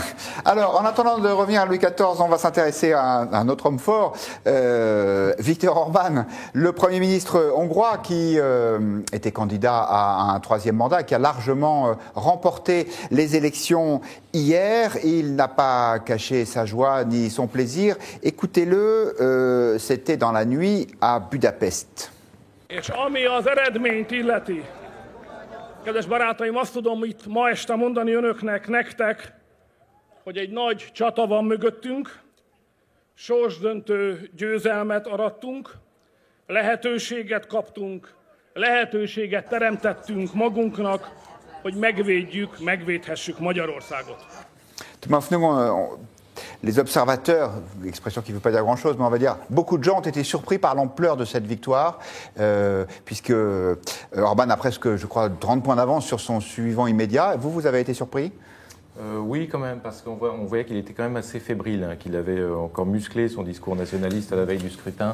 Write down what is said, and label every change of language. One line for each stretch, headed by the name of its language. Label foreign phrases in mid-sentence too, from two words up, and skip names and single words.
French: Alors, en attendant de revenir à Louis XIV, on va s'intéresser à un autre homme fort, Viktor Orban, le Premier ministre hongrois qui était candidat à un troisième mandat, qui a largement remporté les élections hier. Il n'a pas caché sa joie ni son plaisir. Écoutez-le, c'était dans la nuit à Budapest.
Hungarian: És ami az eredményt illeti, kedves barátaim, azt tudom itt ma este mondani önöknek, nektek, hogy egy nagy csata van mögöttünk, sorsdöntő győzelmet arattunk, lehetőséget kaptunk, lehetőséget teremtettünk magunknak, hogy megvédhessük Magyarországot.
French: Les observateurs, expression qui ne veut pas dire grand-chose, mais on va dire, beaucoup de gens ont été surpris par l'ampleur de cette victoire, puisque Orban a presque, je crois, 30 points d'avance sur son suivant immédiat. Vous avez été surpris ? Oui, quand même, parce qu'on voyait qu'il était quand même assez fébrile, qu'il avait encore musclé son discours nationaliste à la veille du scrutin.